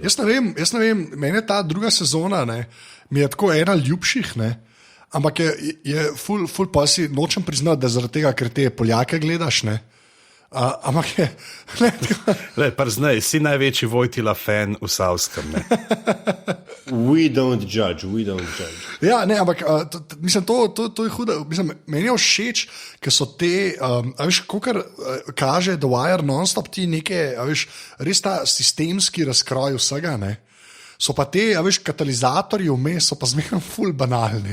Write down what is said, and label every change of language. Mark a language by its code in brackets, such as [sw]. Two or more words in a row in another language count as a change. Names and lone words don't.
[sl] Jaz ne vem, meni ta druga sezona, ne, mi je tako ena ljubših, ne, ampak je ful pa si nočem priznati, da zaradi tega, ker te Poljake gledaš, ne, ampak je... Prznaj, si največji Vojtila fan v Savskem, ne. [en] We don't judge. [sl] Ja, ne, ampak mislim, to je huda. Mislim, meni je všeč, ker so te, veš, kakor kaže The Wire non-stop ti neke, veš, res ta sistemski razkroj vsega, ne. so pa te, a veš, katalizatorji vmes so pa zmeraj ful banalni.